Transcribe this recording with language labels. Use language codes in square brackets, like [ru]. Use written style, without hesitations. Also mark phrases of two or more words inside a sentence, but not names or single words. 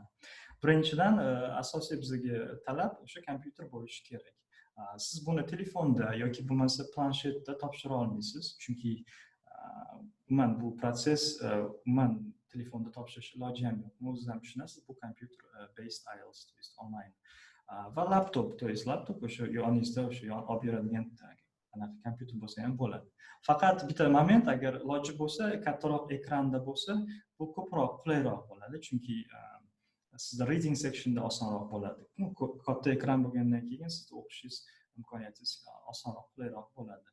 [uz] Birinchidan asosiy bizga talab o'sha kompyuter bo'lishi kerak. Siz buni telefonda yoki bo'lmasa planshetda topshira olmaysiz, chunki umuman bu proses umuman telefonda topshirish iloji ham yo'q. O'zingiz ham tushunasiz, bu [en] computer based [uz] IELTS, [ru] to есть [uz] online. Va laptop, [ru] to есть [uz] laptop o'sha yoningizda o'sha olib beradigan anaqa kompyuter bo'lsa ham bo'ladi. Faqat bitta moment, agar iloji bo'lsa, kattaroq ekranda bo'lsa, bu ko'proq qulayroq bo'ladi, chunki sizda [en] reading sectionda [uz] osonroq bo'ladi. Katta ekran bo'lgandan keyin siz o'qishingiz imkoniyatingiz osonroq, qulayroq bo'ladi.